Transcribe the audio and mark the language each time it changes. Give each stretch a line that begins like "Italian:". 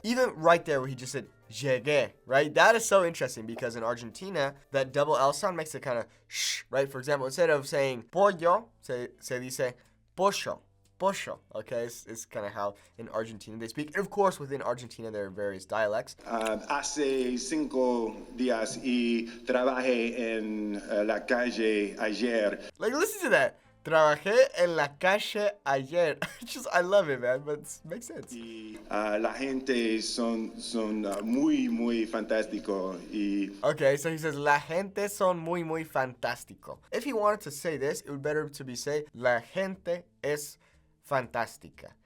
English: Even right there where he just said, llegué, right? That is so interesting because in Argentina, that double L sound makes it kind of shh, right? For example, instead of saying pollo,
Spanish: se dice pollo. Pollo,
English: okay? It's kind of how in Argentina they speak. And of course, within Argentina, there are various dialects.
Spanish: Hace 5 días y trabajé en la calle ayer.
English: Like, listen to that.
Spanish: Trabajé en la calle ayer.
English: I love it, man, but it makes sense.
Spanish: Y la gente son muy fantástico. Y
English: Okay, so he says,
Spanish: la gente son muy fantástico.
English: If he wanted to say this, it would better to be say,
Spanish: la gente es fantástica.